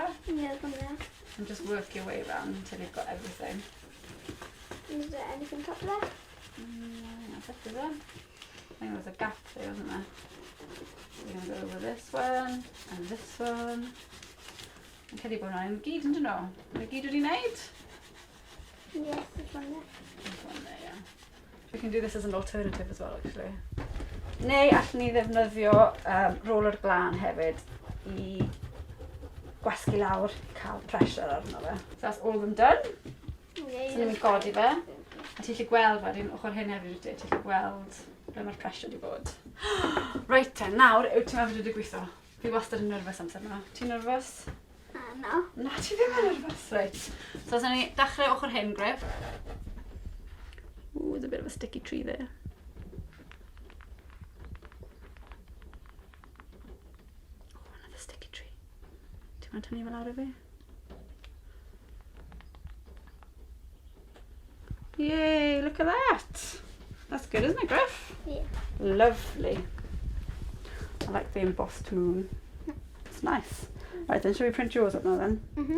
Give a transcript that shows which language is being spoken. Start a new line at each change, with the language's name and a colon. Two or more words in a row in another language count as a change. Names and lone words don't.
English: Yeah, there's one there. And just work your way around until you've got everything. Is there anything top there? That's it, is it? I think there's a gap there, isn't there? We're going to go over this one, and this one.
Welsh: Yn credu bod hwnna'n gyd yn dyn nhw. Mae'n gyd wedi wneud?
English: Yes, there's one there. There's one there, yeah. We can do this as an alternative as well, actually.
Welsh: Neu allwn ni ddefnyddio roller glan hefyd I gwasgu lawr, cael pressure arno fe.
English: So that's all of them done. Yeah,
Welsh: So ni'n mynd godi fe. A ti'n gallu gweld wedyn, ochr hyn hefyd wyt ti, ti'n gallu gweld ble mae'r pressure wedi bod. Right te, nawr, yw ti'n meddwl wedi gweithio? Fi wastad yn nerfus amser yma. Ti'n nerfus?
English: No.
Welsh: Na, ti ddim yn nerfus, reit. So, so ni dechrau ochr hyn, Griff.
English: Ooh, there's a bit of a sticky tree there. Oh, another sticky tree.
Welsh: Ti'n mynd tynnu fel lawr I fi?
English: Yay, look at that. That's good, isn't it, Griff? Yeah. Lovely. I like the embossed moon. It's nice. Right then, shall we print yours up now then? Mhm.